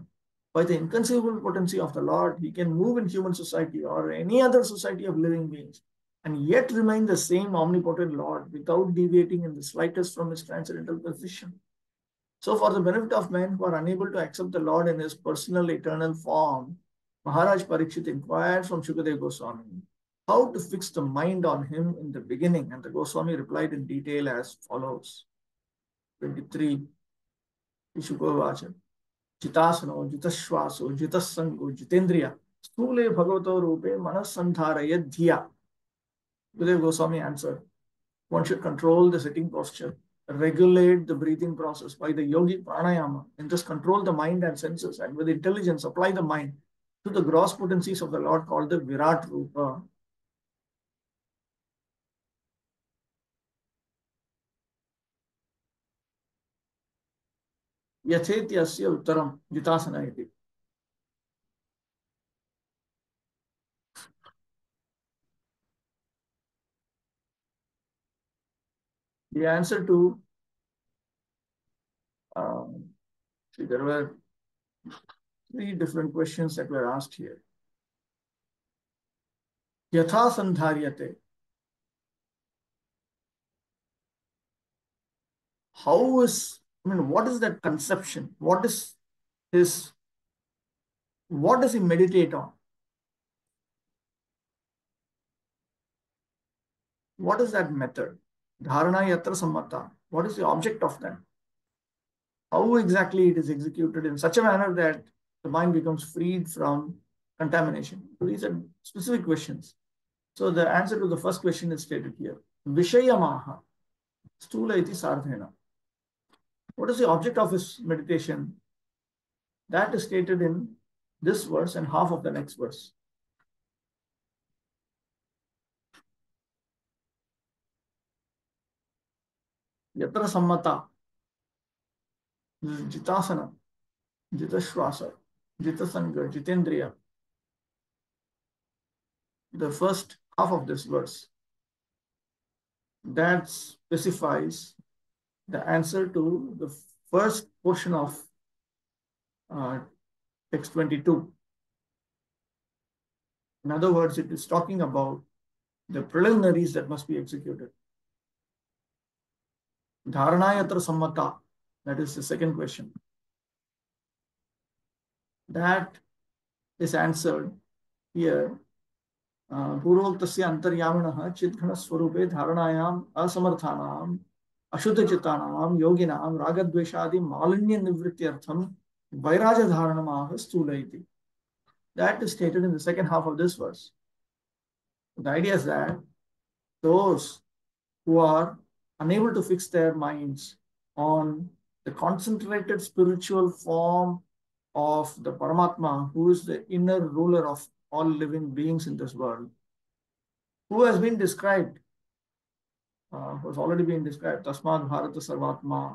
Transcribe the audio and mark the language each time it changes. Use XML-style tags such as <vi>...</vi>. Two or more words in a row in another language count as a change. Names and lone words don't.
<en>By the inconceivable potency of the Lord, he can move in human society or any other society of living beings and yet remain the same omnipotent Lord without deviating in the slightest from his transcendental position. So, for the benefit of men who are unable to accept the Lord in his personal eternal form, Maharaj Parikshit inquired from Shukadeva Goswami how to fix the mind on him in the beginning, and the Goswami replied in detail as follows. 23.</en> <sa>Shukavacha. Jitasano, Jitashwaso, Jitasango, Jitendriya, Stule Bhagavato Rupe, Manasandharaya Dhya.</sa> <en>Shukadeva Goswami answered, one should control the sitting posture, regulate the breathing process by the yogic pranayama, and just control the mind and senses, and with intelligence apply the mind to the gross potencies of the Lord called the Virat Rupa.</en> <sa>Yathetyasya uttaram jitasana iti.</sa> <en>The answer to see, there were three different questions that were asked here.</en> <sa>Yatha sandharyate.</sa> <en>How is, what is that conception? What is his, what does he meditate on? What is that method?</en> <sa>Dharana yatra sammata.</sa> <en>What is the object of that? How exactly it is executed in such a manner that the mind becomes freed from contamination? These are specific questions. So the answer to the first question is stated here.</en> <sa>Vishayamaha stula iti sardhena.</sa> <en>What is the object of his meditation? That is stated in this verse and half of the next verse.</en> <sa>Yatra sammata, jitasana, jitashwasa, jitasanga, jitendriya.</sa> <en>The first half of this verse that specifies the answer to the first portion of text 22. In other words, it is talking about the preliminaries that must be executed.</en> <sa>Dharanayatra sammata,</sa> <en>that is the second question. That is answered here.</en> <sa>पूर्वोक्तस्य अंतर्यामिणः चिद्घनस्वरूपे धारणायाम् असमर्थानाम् अशुद्धचित्तानां योगिनां रागद्वेषादि मालिन्य निवृत्त्यर्थं वैराजधारणमाह स्थूल इति.</sa> <en>That is stated in the second half of this verse. The idea is that those who are unable to fix their minds on the concentrated spiritual form of the Paramatma, who is the inner ruler of all living beings in this world, who has been described, who has already been described,</en> <sa>Tasmad Bharata Sarvatma.</sa>